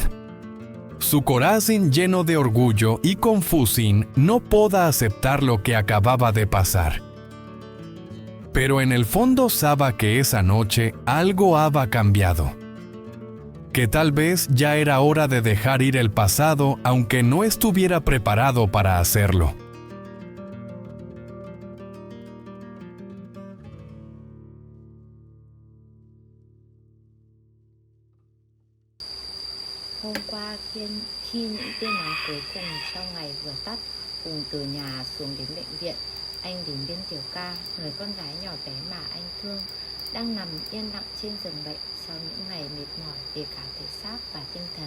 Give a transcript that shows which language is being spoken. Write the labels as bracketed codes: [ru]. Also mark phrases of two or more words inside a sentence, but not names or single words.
[es] Su corazón lleno de orgullo y confusión no podía aceptar lo que acababa de pasar. Pero en el fondo sabía que esa noche algo había cambiado. Que tal vez ya era hora de dejar ir el pasado aunque no estuviera preparado para hacerlo. [vi] Hôm qua khi những tia nắng cuối cùng trong ngày vừa tắt, cùng từ nhà xuống đến bệnh viện, anh đến bên Tiểu Ca, người con gái nhỏ bé mà anh thương, đang nằm yên lặng trên giường bệnh sau những ngày mệt mỏi về cả thể xác và tinh thần.